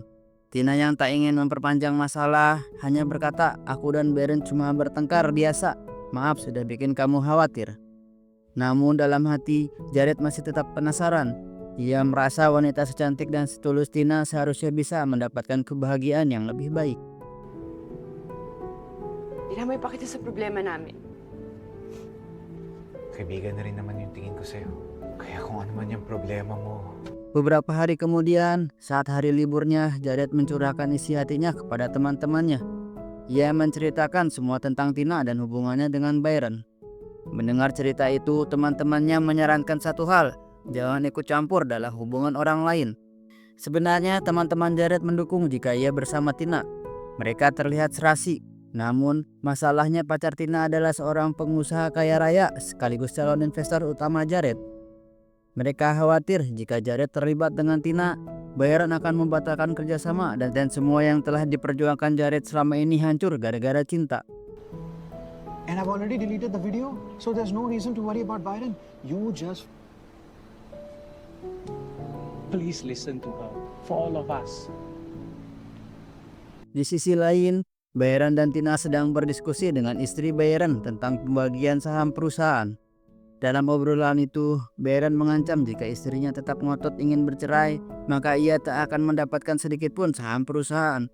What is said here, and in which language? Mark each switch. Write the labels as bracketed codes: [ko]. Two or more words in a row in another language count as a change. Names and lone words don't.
[id] Tina yang tak ingin memperpanjang masalah hanya berkata, aku dan Baron cuma bertengkar biasa. Maaf sudah bikin kamu khawatir. Namun dalam hati, Jared masih tetap penasaran. Ia merasa wanita secantik dan setulus Tina seharusnya bisa mendapatkan kebahagiaan yang lebih baik. [tl] Hindi na may pakita sa problema namin. Kaibigan na rin naman yung tingin ko sa'yo. Kaya kung ano man yung problema mo, [id] Beberapa hari kemudian, saat hari liburnya, Jared mencurahkan isi hatinya kepada teman-temannya. Ia menceritakan semua tentang Tina dan hubungannya dengan Baron. Mendengar cerita itu, teman-temannya menyarankan satu hal, jangan ikut campur dalam hubungan orang lain. Sebenarnya teman-teman Jared mendukung jika ia bersama Tina. Mereka terlihat serasi. Namun, masalahnya pacar Tina adalah seorang pengusaha kaya raya sekaligus calon investor utama Jared. Mereka khawatir jika Jared terlibat dengan Tina, Baron akan membatalkan kerjasama dan semua yang telah diperjuangkan Jared selama ini hancur gara-gara cinta. [en] And I've already deleted the video, so there's no reason to worry about Byron. You just... Please listen to her, for all of us. [id] Di sisi lain, Baron dan Tina sedang berdiskusi dengan istri Baron tentang pembagian saham perusahaan. Dalam obrolan itu, Baron mengancam jika istrinya tetap ngotot ingin bercerai, maka ia tak akan mendapatkan sedikit pun saham perusahaan.